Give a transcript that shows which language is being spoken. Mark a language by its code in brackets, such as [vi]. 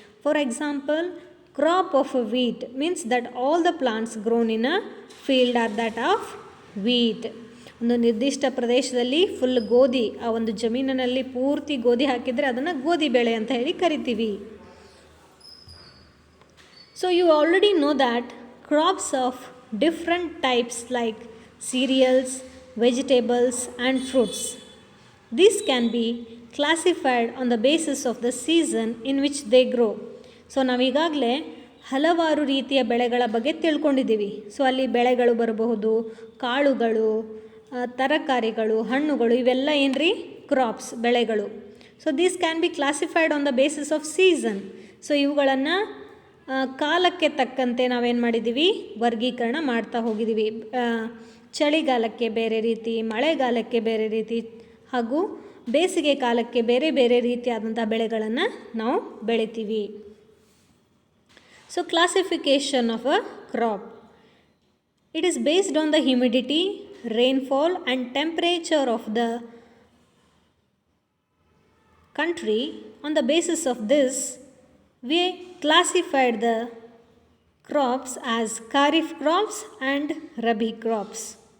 [en] For example, crop of wheat means that all the plants grown in a field are that of wheat. [kn] ಒಂದು ನಿರ್ದಿಷ್ಟ ಪ್ರದೇಶದಲ್ಲಿ full ಗೋಧಿ, ಆ ಒಂದು ಜಮೀನಿನಲ್ಲಿ ಪೂರ್ತಿ ಗೋಧಿ ಹಾಕಿದರೆ ಅದನ್ನು ಗೋಧಿ ಬೆಳೆ ಅಂತ ಹೇಳಿ ಕರಿತೀವಿ. [en] So you already know that crops of different types like cereals, vegetables and fruits. These can be classified on the basis of the season in which they grow. [kn] So ನಾವೀಗಾಗಲೇ ಹಲವಾರು ರೀತಿಯ ಬೆಳೆಗಳ ಬಗ್ಗೆ ತಿಳ್ಕೊಂಡಿದ್ದೀವಿ. ಸೊ ಅಲ್ಲಿ ಬೆಳೆಗಳು ಬರಬಹುದು, ಕಾಳುಗಳು, ತರಕಾರಿಗಳು, ಹಣ್ಣುಗಳು, ಇವೆಲ್ಲ ಏನ್ರಿ? ಕ್ರಾಪ್ಸ್, ಬೆಳೆಗಳು. [en] So these can be classified on the basis of season. So [kn] ಇವುಗಳನ್ನು ಕಾಲಕ್ಕೆ ತಕ್ಕಂತೆ ನಾವೇನು ಮಾಡಿದ್ದೀವಿ? ವರ್ಗೀಕರಣ ಮಾಡ್ತಾ ಹೋಗಿದ್ದೀವಿ. ಚಳಿಗಾಲಕ್ಕೆ ಬೇರೆ ರೀತಿ, ಮಳೆಗಾಲಕ್ಕೆ ಬೇರೆ ರೀತಿ ಹಾಗೂ ಬೇಸಿಗೆ ಕಾಲಕ್ಕೆ ಬೇರೆ ಬೇರೆ ರೀತಿಯಾದಂಥ ಬೆಳೆಗಳನ್ನು ನಾವು ಬೆಳಿತೀವಿ. [en] So classification of a crop. It is based on the humidity, rainfall and temperature of the country. On the basis of this, we classified the crops as Kharif Crops and Rabhi Crops.